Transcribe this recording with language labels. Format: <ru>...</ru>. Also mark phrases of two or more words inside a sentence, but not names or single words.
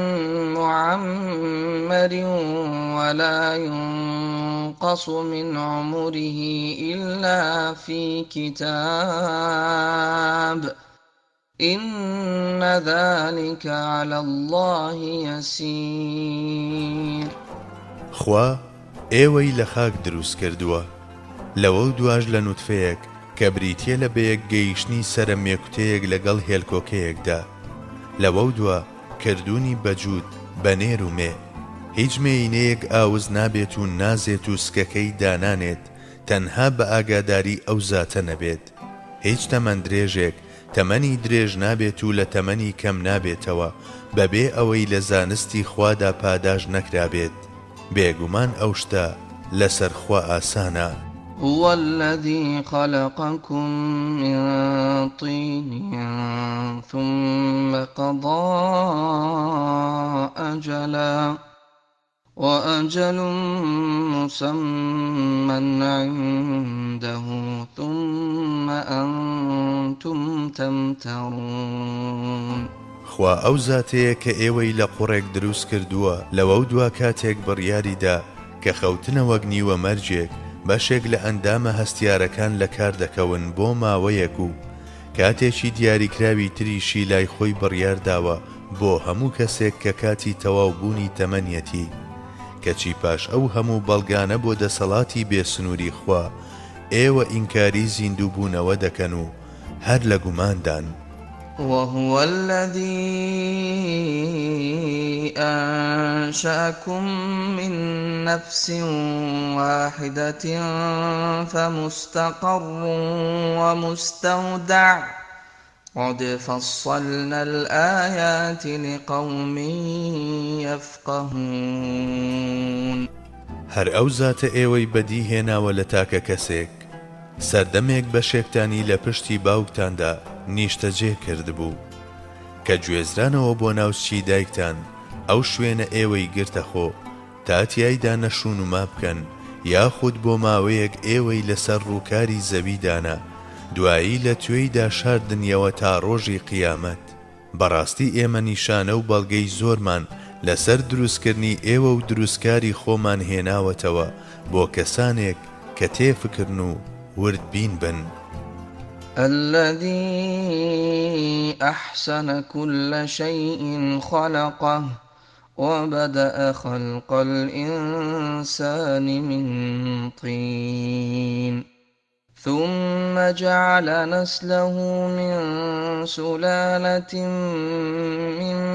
<ar>معمر ولا ينقص من عمره إلا في كتاب إن ذلك على الله يسير.</ar> <ckb>خوا ئێوەی لە خاک دروست کردووە لەوە دواژ لە نوتفەیەک کە بریتیە لە بەیەک گەیشتنی سەرمێکوتەیەک لەگەڵ هێلکۆکەیەکدا لەوە دووە کردوونی بەجوود بەنێر و مێ هیچ مێینەیەک ئاوز نابێت و نازێت و سکەکەی دانانێت تەنها بە ئاگاداری ئەو زاتە نەبێت. هیچ تەمەن درێژێک تەمەنی درێژ نابێت و لە تەمەنی کەم نابێتەوە بەبێ ئەوەی لە زانستی خوادا پاداش نەکرابێت. بێگومان ئەو شتە لەسەر خوا ئاسانە.</ckb> <ar>هو الذي خلقكم من طين ثم قضى أجلا وأجل مسمى عنده ثم أنتم تمترون.</ar> <ckb>خوا ئەو زاتەیە کە ئێوەی لە قوڕێک دروست کردووە لەوە و دوا کاتێک بڕیاریدا کە خەوتنە وەک نیوە مەرجێک بەشێک لە ئەندامە هەستیارەکان لە کار دەکەون بۆ ماوەیەک و کاتێکی دیاریکراوی تریشی لای خۆی بڕیارداوە بۆ هەموو کەسێک کە کاتی تەواوبوونی تەمەنیەتی کەچی پاش ئەو هەموو بەڵگانە بۆ دەسەڵاتی بێسنووری خوا ئێوە ئینکاری زیندووبوونەوە دەکەن و هەر لە گوماندان</ckb> <ar>وهو الذي أنشأكم من نفس واحدة فمستقر ومستودع قد فصلنا الآيات لقوم يفقهون</ar> <ckb>هەر ئەو زاتە ئێوەی بەدی هێناوە لە تاکە کەسێک سەردەمێک بەشێکتانی لە پشتی باوکتاندا نیشتەجێ کردبوو کە گوێزرانەوە بۆ ناوچی دایکتان ئەو شوێنە ئێوەی گرتەخۆ تا تیایدا نەشون و ما بکەن یاخود بۆ ماوەیەک ئێوەی لەسەر ڕووکاری زەویدانە دوایی لە توێیدا شاردنیەوە تا ڕۆژی قیامەت بەڕاستی ئێمە نیشانە و بەڵگەی زۆرمان لەسەر دروستکردنی ئێوە و دروستکاری خۆمان هێناوەتەوە بۆ کەسانێک کە تێفکردن و وردبین بن</ckb> <ar>الذي أحسن كل شيء خلقه وبدأ خلق الإنسان من طين ثم جعل نسله من سلالة من</ar>